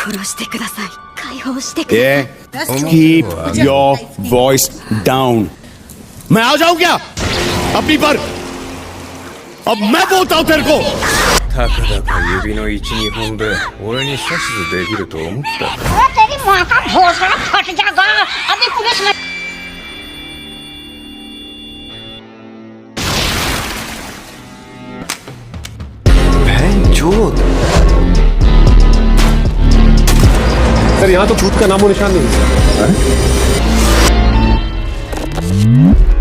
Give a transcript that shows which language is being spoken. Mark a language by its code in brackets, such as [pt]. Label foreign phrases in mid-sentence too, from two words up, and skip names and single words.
[en] Yeah, keep your voice down. [hi] मैं आ जाऊं क्या अपनी पर? अब मैं बोलता हूं तेरे को. [ja] たかだか指の1、2本で俺に指図できると思った。 [hi] तेरी माँ का भोसड़ा फट जाएगा अभी पुलिस में चोद सर यहाँ तो छूत का नामो निशान नहीं है।